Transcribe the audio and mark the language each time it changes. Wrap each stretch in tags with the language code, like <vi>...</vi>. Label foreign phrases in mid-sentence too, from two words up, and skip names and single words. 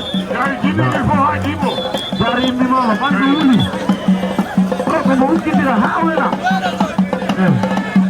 <ff>Dari jimmi</ff> <fr>il faut</fr> <ff>ha jimmo. Dari jimmi mo, bandu wuli. Ko ko mo ukkitira ha wena. Eh.</ff>